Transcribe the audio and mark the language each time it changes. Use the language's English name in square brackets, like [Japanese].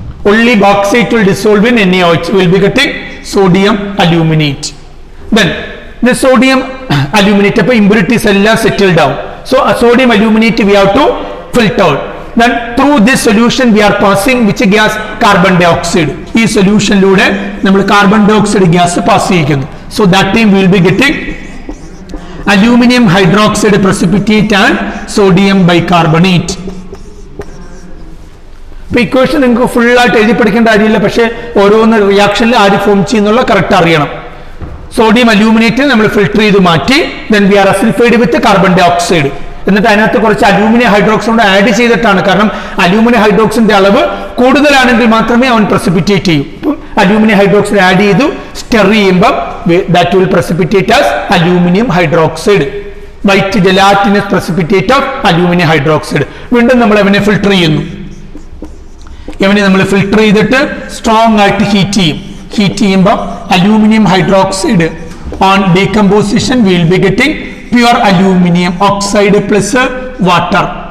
[English] Only bauxite will dissolve in NaOH. We will be getting sodium aluminate. Then the sodium aluminate impurities all settled down. So a sodium aluminate we have to filter. Then through this solution we are passing which gas? Carbon dioxide. [Malayalam] ഈ സൊല്യൂഷനിലൂടെ നമ്മൾ carbon dioxide gas pass ചെയ്യിക്കുന്നു. [English] So that time we will be getting aluminum hydroxide precipitate and sodium bicarbonate. [Malayalam] ഇപ്പൊ equation നിങ്ങൾക്ക് full ആയിട്ട് എഴുതി പഠിക്കേണ്ട കാര്യമില്ല, പക്ഷേ ഓരോന്ന് റിയാക്ഷനിൽ ആര് ഫോം ചെയ്യുന്നുള്ള കറക്റ്റ് അറിയണം. സോഡിയം അലൂമിനേറ്റ് നമ്മൾ ഫിൽട്ടർ ചെയ്ത് മാറ്റി, [English] then we are acidified with carbon dioxide. [Malayalam] എന്നിട്ട് അതിനകത്ത് കുറച്ച് അലൂമിനിയം ഹൈഡ്രോക്സൈഡ് ആഡ് ചെയ്തിട്ടാണ്. കാരണം അലൂമിനിയം ഹൈഡ്രോക്സൈഡിന്റെ അളവ് കൂടുതലാണെങ്കിൽ മാത്രമേ അവൻ പ്രസിപ്പിറ്റേറ്റ് ചെയ്യൂ. ഇപ്പം അലൂമിനിയം ഹൈഡ്രോക്സൈഡ് ആഡ് ചെയ്തു, സ്റ്റെർ ചെയ്യുമ്പോൾ [English] That will precipitate as aluminium hydroxide. White gelatinous precipitate of aluminium hydroxide. [Malayalam] വീണ്ടും നമ്മൾ അവനെ ഫിൽട്ടർ ചെയ്യുന്നു. ഇവനെ നമ്മൾ ഫിൽട്ടർ ചെയ്തിട്ട് സ്ട്രോങ് ആയിട്ട് ഹീറ്റ് ചെയ്യും. ഹീറ്റ് ചെയ്യുമ്പോൾ [English] Aluminium hydroxide on decomposition we will be getting pure aluminum oxide plus water.